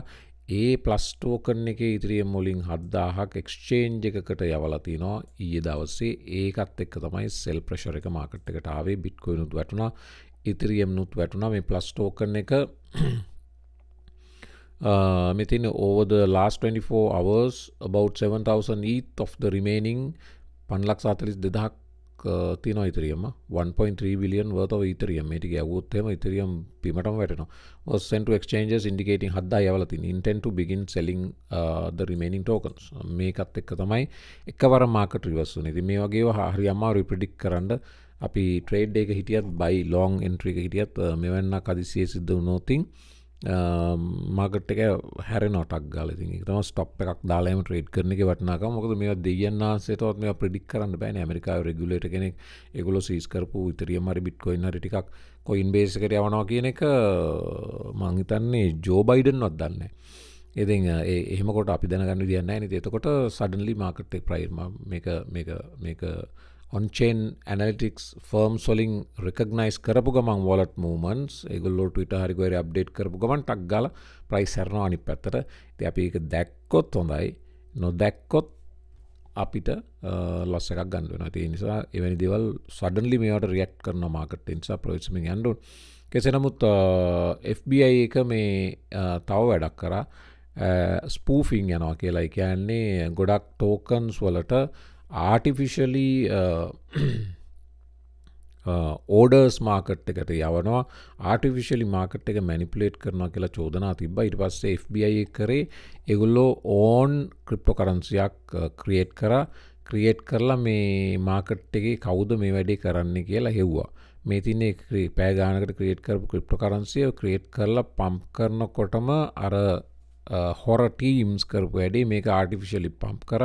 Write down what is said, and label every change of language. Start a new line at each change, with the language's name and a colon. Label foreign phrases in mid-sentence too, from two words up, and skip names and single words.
Sinhala: ඒ PlusToken එකේ Ethereum වලින් 7,000ක් exchange එකකට යවලා තිනවා ඊයේ දවසේ. ඒකත් එක්ක තමයි
English: sell pressure
Sinhala: එක market එකට ආවේ. Bitcoin උත් වැටුණා, Ethereum උත් වැටුණා. මේ PlusToken එක මෙතන
English: over the last 24 hours about 7,000 ETH of the remaining 5,42,000ක් තියෙනවා Ethereum. 1.3 billion worth of Ethereum.
Sinhala: මේ ටික යවුවොත් එහෙම Ethereum බිමටම වැටෙනවා.
English: was sent to exchanges indicating 7,000
Sinhala: යවලා තියෙන
English: intent to begin selling the remaining tokens.
Sinhala: මේකත් එක්ක තමයි එකවර
English: market reverse
Sinhala: වුනේ. ඉතින් මේ වගේ ඒවා හරි අමාරුයි predict කරන්න. අපි trade එක හිටියත්
English: buy long entry
Sinhala: එක හිටියත් මෙවන්නක් අදිසියේ සිද්ධ වුණොත් මාකට් එක හැරෙනවා ටක් ගාලා. ඉතින් ඒක තමයි ස්ටොප් එකක් දාලා එහෙම ට්‍රේඩ් කරන එකේ වටිනාකම. මොකද මේවා දෙයියන් ආසෙටවත් මේවා ප්‍රෙඩික්ට් කරන්න බෑනේ. ඇමරිකාවේ රෙගියුලේටර් කෙනෙක් ඒගොල්ලෝ සීස් කරපු Ethereum හරි Bitcoin හරි ටිකක් Coinbase එකට යවනවා කියන එක මං හිතන්නේ ජෝ බයිඩන්වත් දන්නේ නැහැ. ඉතින් එහෙම කොට අපි දැනගන්න විදියක් නැහැ නේද? එතකොට
English: suddenly market
Sinhala: එක price මේක
English: on-chain analytics firms
Sinhala: වලින් recognize කරපු ගමන්
English: wallet movements
Sinhala: ඒගොල්ලෝ Twitter හරි කොහේ update කරපු ගමන් ටක් ගාලා price හැරෙනවා අනිත් පැත්තට. ඉතින් අපි ඒක දැක්කොත් හොඳයි. නොදැක්කොත් අපිට loss එකක් ගන්න වෙනවා. ඒ නිසා එවැනි දේවල් suddenly මේවට react කරන market එක නිසා ප්‍රොවිෂමින් යන්න ඕන. කෙසේ නමුත් FBI එක මේ තව වැඩක් කරා spoofing යනවා කියලා. ඒ කියන්නේ ගොඩක් tokens වලට
English: artificially orders market
Sinhala: එකට යවනවා.
English: artificially market
Sinhala: එක manipulate කරනවා කියලා චෝදනා තිබ්බා. ඊට පස්සේ FBI එක කරේ ඒගොල්ලෝ
English: own cryptocurrency
Sinhala: එකක් create කරලා මේ market එකේ කවුද මේ වැඩේ කරන්නේ කියලා හෙව්වා. මේ තින්නේ පෑ ගානකට create කරපු cryptocurrency එක create කරලා pump කරනකොටම අර හොර ටීම්ස් කරපු වැඩේ මේක
English: artificially pump
Sinhala: කරා.